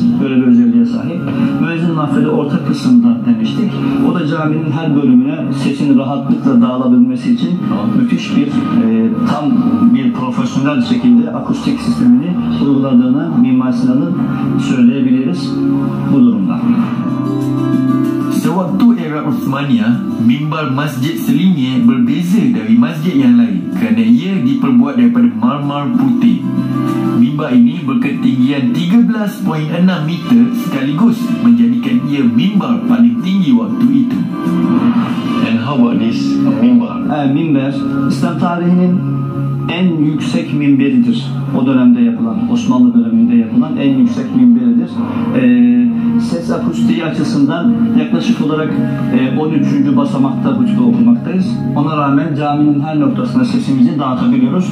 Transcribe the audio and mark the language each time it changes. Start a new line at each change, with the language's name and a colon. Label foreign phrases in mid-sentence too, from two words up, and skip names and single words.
Turkish: Böyle bir özelliğe sahip. Müezzin mahfili orta kısımda demiştik. O da caminin her bölümüne sesin rahatlıkla dağılabilmesi için müthiş bir tam bir profesyonel şekilde akustik sistemini uyguladığını Mimar Sinan'ın söyleyebiliriz bu durumda.
Malay: Sewaktu era Uthmaniyah, mimbar Masjid Selimiyeh berbeza dari masjid yang lain kerana ia diperbuat daripada marmar putih. Mimbar ini berketinggian 13.6 meter sekaligus menjadikan ia mimbar paling tinggi waktu itu.
English: And how about this mimbar?
Turkish: Minber, İslam tarihinin en yüksek minberidir. O dönemde yapılan, Osmanlı döneminde yapılan en yüksek minberidir. Ses akustiği açısından yaklaşık olarak 13. basamakta hutbe okumaktayız. Ona rağmen caminin her noktasına sesimizi dağıtabiliyoruz.